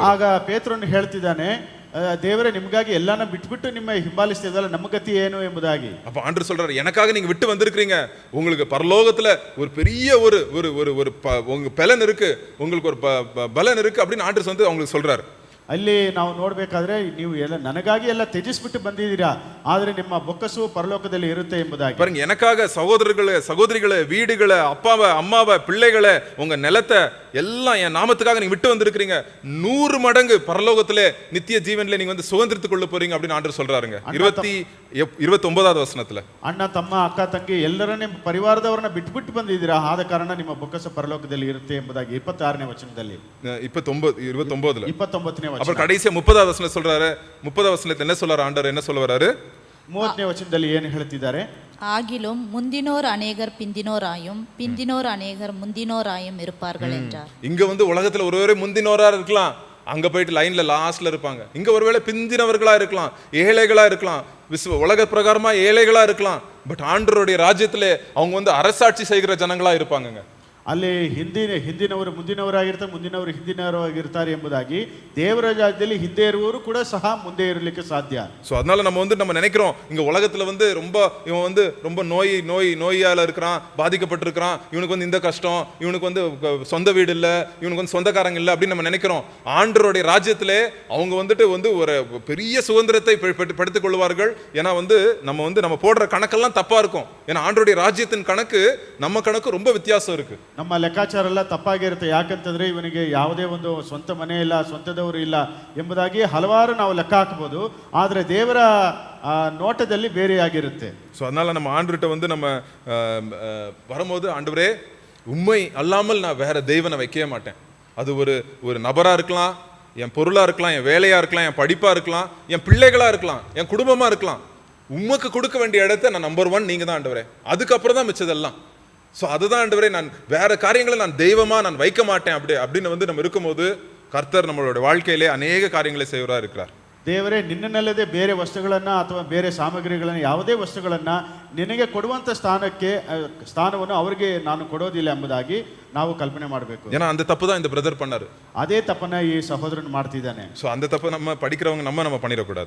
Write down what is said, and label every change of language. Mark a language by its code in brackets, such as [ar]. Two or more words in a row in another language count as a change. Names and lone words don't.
[kn] ಆಗ ಪೇತ್ರನು ಹೇಳ್ತಿದ್ದಾನೆ, ದೇವರೇ ನಿಮಗಾಗಿ ಎಲ್ಲಾನ ಬಿಟ್ಬಿಟ್ಟು ನಿಮ್ಮ ಹಿಂಬಾಲಿಸ್ತಿದಲ್ಲ, ನಮ್ಮ ಗತಿ ಏನು ಎಂಬುದಾಗಿ. [ta] அப்ப ஆண்டவர் சொல்றாரு, எனக்காக நீங்க விட்டு வந்திருக்கீங்க, உங்களுக்கு பரலோகத்துல ஒரு பெரிய ஒரு ஒரு ஒரு உங்க பலன் இருக்கு, உங்களுக்கு ஒரு பலன் இருக்கு அப்படின்னு ஆண்டவர் வந்து அவங்களுக்கு சொல்றாரு. [kn] ಅಲ್ಲಿ ನಾವು ನೋಡ್ಬೇಕಾದ್ರೆ ನೀವು ಎಲ್ಲ ನನಗಾಗಿ ಎಲ್ಲ ತ್ಯಜಿಸ್ಬಿಟ್ಟು ಬಂದಿದ್ದೀರಾ, ಆದ್ರೆ ನಿಮ್ಮ ಬೊಕ್ಕಸು ಪರಲೋಕದಲ್ಲಿ ಇರುತ್ತೆ ಎಂಬುದಾಗಿ. [ta] பாருங்க, எனக்காக சகோதரிகளை, வீடுகளை, அப்பாவை, அம்மாவை, பிள்ளைகளை, உங்க நிலத்தை எல்லாம் என் நாமத்துக்காக நீங்க விட்டு வந்திருக்கீங்க. 100 மடங்கு பரலோகத்திலே நித்திய ஜீவன்ல நீங்க வந்து சுதந்திரத்துக்கு கொள்ள போறீங்க அப்படின்னு ஆண்டவர் சொல்றாருங்க. 29வது வசனத்துல, [kn] ಅಣ್ಣ ತಮ್ಮ ಅಕ್ಕ ತಂಗಿ ಎಲ್ಲರನ್ನೇ ಪರಿವಾರದವರನ್ನ ಬಿಟ್ಬಿಟ್ಟು ಬಂದಿದ್ದೀರಾ, ಆದ ಕಾರಣ ನಿಮ್ಮ ಬೊಕ್ಕಸ ಪರಲೋಕದಲ್ಲಿ ಇರುತ್ತೆ ಎಂಬುದಾಗಿ 26ನೇ ವಚನದಲ್ಲಿ. [ta] 29ல [kn] 29ನೇ ವಚನ. [ta] அப்புறம் கடைசியா 30வது வசனம் சொல்றாரு. 30வது வசனத்துல என்ன சொல்றாரு ஆண்டவர்? என்ன சொல்ல வராரு? [kn] 30ನೇ ವಚನದಲ್ಲಿ ಏನು ಹೇಳ್ತಿದ್ದಾರೆ? [ta] ஆகிலும் முந்தினோர் அநேகர் பிந்தினோராயும் பிந்தினோர் அநேகர் முந்தினோராயும் இருப்பார்கள் என்றார். இங்க வந்து உலகத்துல ஒருவரே முந்தினோரா இருக்கலாம், அங்க போயிட்டு லைன்ல லாஸ்ட்ல இருப்பாங்க. இங்க ஒருவேளை பிந்தினவர்களா இருக்கலாம், ஏழைகளா இருக்கலாம், உலக பிரகாரமா ஏழைகளா இருக்கலாம், பட் ஆண்டவருடைய ராஜ்யத்திலே அவங்க வந்து அரசாட்சி செய்கிற ஜனங்களா இருப்பாங்கங்க. [kn] ಅಲ್ಲಿ ಹಿಂದಿನವರು ಮುಂದಿನವರಾಗಿರ್ತಾರೆ, ಮುಂದಿನವರು ಹಿಂದಿನವರಾಗಿರ್ತಾರೆ ಎಂಬುದಾಗಿ ದೇವರ ರಾಜ್ಯದಲ್ಲಿ ಹಿಂದೆ ಇರುವವರು ಕೂಡ ಸಹ ಮುಂದೆ ಇರಲಿಕ್ಕೆ ಸಾಧ್ಯ. [ta] ஸோ அதனால நம்ம நினைக்கிறோம் இங்க உலகத்துல வந்து இவன் வந்து ரொம்ப நோயால இருக்கிறான், பாதிக்கப்பட்டிருக்கிறான், இவனுக்கு வந்து இந்த கஷ்டம், இவனுக்கு வந்து சொந்த வீடு இல்லை, இவனுக்கு வந்து சொந்தக்காரங்க இல்லை அப்படின்னு நம்ம நினைக்கிறோம். ஆண்டவருடைய ராஜ்யத்திலே அவங்க வந்து ஒரு பெரிய சுதந்திரத்தை படுத்திக் கொள்வார்கள். ஏன்னா நம்ம போடுற கணக்கெல்லாம் தப்பா இருக்கும். ஏன்னா ஆண்டவருடைய ராஜ்யத்தின் கணக்கு நம்ம கணக்கு ரொம்ப வித்தியாசம் இருக்கு. [kn] ನಮ್ಮ ಲೆಕ್ಕಾಚಾರ ಎಲ್ಲ ತಪ್ಪಾಗಿರುತ್ತೆ. ಯಾಕಂತಂದ್ರೆ ಇವನಿಗೆ ಯಾವುದೇ ಒಂದು ಸ್ವಂತ ಮನೆ ಇಲ್ಲ, ಸ್ವಂತದವರು ಇಲ್ಲ ಎಂಬುದಾಗಿ ಹಲವಾರು ನಾವು ಲೆಕ್ಕ ಹಾಕಬಹುದು. ಆದರೆ ದೇವರ ನೋಟದಲ್ಲಿ ಬೇರೆಯಾಗಿರುತ್ತೆ. [ta] ஸோ அதனால நம்ம ஆண்டவர்கிட்ட வந்து நம்ம வரும்போது, ஆண்டவரே உண்மை அல்லாமல் நான் வேற தெய்வனை வைக்கவே மாட்டேன். அது ஒரு நபரா இருக்கலாம், என் பொருளா இருக்கலாம், என் வேலையா இருக்கலாம், என் படிப்பா இருக்கலாம், என் பிள்ளைகளா இருக்கலாம், என் குடும்பமா இருக்கலாம். உமக்கு கொடுக்க வேண்டிய இடத்த நான் நம்பர் 1 நீங்க தான் ஆண்டவரே. அதுக்கப்புறம் தான் மிச்சதெல்லாம். ஸோ அதுதான் ஆண்டவரே, நான் வேற காரியங்களை நான் தெய்வமா நான் வைக்க மாட்டேன் அப்படின்னு நம்ம இருக்கும்போது கர்த்தர் நம்மளோட வாழ்க்கையிலே அநேக காரியங்களை செய்வரா இருக்கிறார். [kn] ದೇವರೇ ನಿನ್ನನ್ನಲ್ಲದೆ ಬೇರೆ ವಸ್ತುಗಳನ್ನ ಅಥವಾ ಬೇರೆ ಸಾಮಗ್ರಿಗಳನ್ನ, ಯಾವುದೇ ವಸ್ತುಗಳನ್ನ ನಿನಗೆ ಕೊಡುವಂತ ಸ್ಥಾನವನ್ನು ಅವರಿಗೆ ನಾನು ಕೊಡೋದಿಲ್ಲ ಎಂಬುದಾಗಿ ನಾವು ಕಲ್ಪನೆ ಮಾಡಬೇಕು. [ta] ஏன்னா அந்த தப்பு தான் இந்த பிரதர் பண்ணாரு. [kn] ಅದೇ ತಪ್ಪನ್ನ ಈ ಸಹೋದರನ್ ಮಾಡ್ತಿದ್ದಾನೆ. [ta] ஸோ அந்த தப்பு நம்ம படிக்கிறவங்க நம்ம பண்ணிடக்கூடாது.